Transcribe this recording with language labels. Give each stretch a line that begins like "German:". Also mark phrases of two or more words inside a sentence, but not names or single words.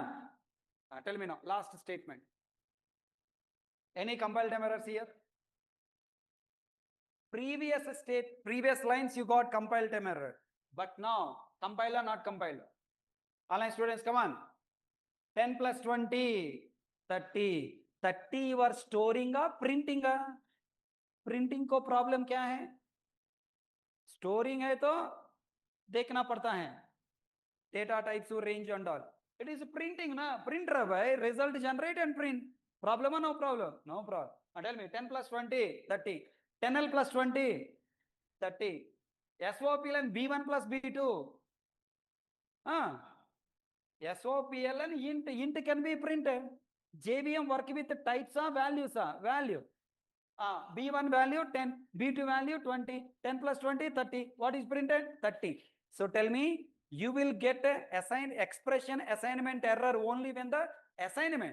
English: Tell me now, last statement. Any compile time errors here? Previous lines you got compile time error. But now, compiler, not compiler. Online students, come on. 10 plus 20, 30. 30 you are storing or printing?
Hindi: प्रिंटिंग को प्रॉब्लम क्या है? स्टोरिंग है तो देखना पड़ता है
English: data types range and all. it is printing ना, printer भाई, result generate and print.
Hindi: प्रॉब्लम है?
English: no problem, no problem. tell me 10 plus 20, 30. 10L plus 20, 30. SOPLN B1 plus B2. SOPLN int can be printed. JVM work with types of values, value. B1 value 10, B2 value 20, 10 plus 20, 30. What is printed? 30. So tell me, you will get a expression assignment error only when the assignment.